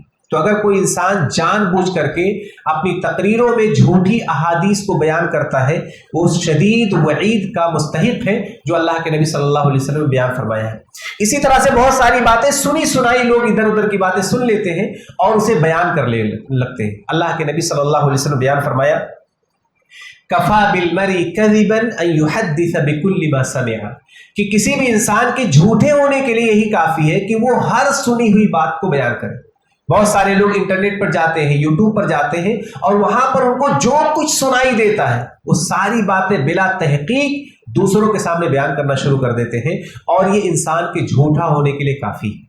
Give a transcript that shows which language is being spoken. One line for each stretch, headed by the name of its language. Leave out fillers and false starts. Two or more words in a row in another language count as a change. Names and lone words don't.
Urdu: تو اگر کوئی انسان جان بوجھ کر کے اپنی تقریروں میں جھوٹی احادیث کو بیان کرتا ہے، وہ اس شدید وعید کا مستحق ہے جو اللہ کے نبی صلی اللہ علیہ وسلم نے بیان فرمایا ہے۔ اسی طرح سے بہت ساری باتیں سنی سنائی لوگ ادھر ادھر کی باتیں سن لیتے ہیں اور اسے بیان کر لگتے ہیں۔ اللہ کے نبی صلی اللہ علیہ وسلم نے بیان فرمایا
Arabic: كفى بالمرء كذبا أن يحدث بكل ما سمع,
Urdu: کہ کسی بھی انسان کے جھوٹے ہونے کے لیے یہی کافی ہے کہ وہ ہر سنی ہوئی بات کو بیان کرے. بہت سارے لوگ انٹرنیٹ پر جاتے ہیں، یوٹیوب پر جاتے ہیں اور وہاں پر انکو جو کچھ سنائی دیتا ہے وہ ساری باتیں بلا تحقیق دوسروں کے سامنے بیان کرنا شروع کر دیتے ہیں، اور یہ انسان کے جھوٹا ہونے کے لیے کافی ہے.